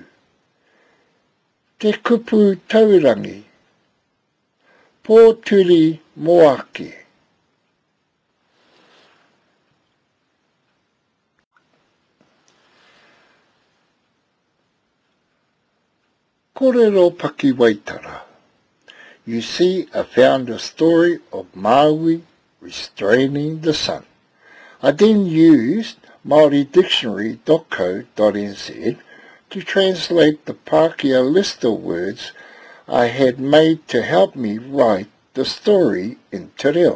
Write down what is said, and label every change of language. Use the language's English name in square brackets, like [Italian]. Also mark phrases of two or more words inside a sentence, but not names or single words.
[Māori] Te kupu taurangi. Pōturi moake. Kōrero Pakiwaitara. [English] You see, I found a story of Maui restraining the sun. I then used māoridictionary.co.nz to translate the Pākehā list of words I had made to help me write the story in Te Reo.